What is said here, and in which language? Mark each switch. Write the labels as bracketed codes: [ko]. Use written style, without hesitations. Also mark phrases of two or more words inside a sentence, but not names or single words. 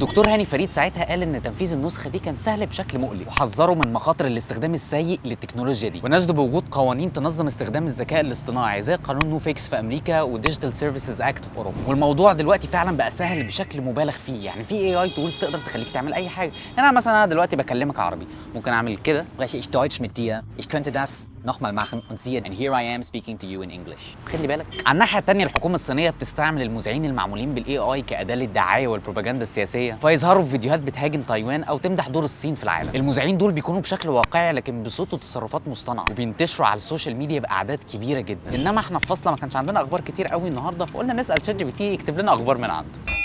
[ar] الدكتور هاني فريد ساعتها قال ان تنفيذ النسخه دي كان سهل بشكل مقلق، وحذروا من مخاطر الاستخدام السيء للتكنولوجيا دي، وناشدوا بوجود قوانين تنظم استخدام الذكاء الاصطناجي زي قانون نو فيكس في امريكا وديجيتال سيرفيسز اكت في اوروبا. والموضوع دلوقتي فعلا بقى سهل بشكل مبالغ فيه، يعني في [en] AI tools [ar] تقدر تخليك تعمل اي حاجه. يعني انا دلوقتي بكلمك عربي، ممكن اعمل كده [de] spreche ich Deutsch mit dir. Ich könnte das nochmal machen und siehe [en] and here I am speaking to you in English. [ar] خلي بالك. على الناحيه الثانيه الحكومه الصينيه بتستعمل المذيعين المعمولين بالاي اي كاداه للدعايه والبروباغندا السياسيه، فيظهروا في فيديوهات بتهاجم تايوان او تمدح دور الصين في العالم. المذيعين دول بيكونوا بشكل واقعي لكن بصوت وتصرفات مصطنعه، وبينتشروا على [en] social media [ar] باعداد كبيره جدا. انما احنا في فصله ما كانش عندنا اخبار كتير قوي النهارده، فقلنا نسال شات جي بي تي يكتب لنا اخبار من عنده.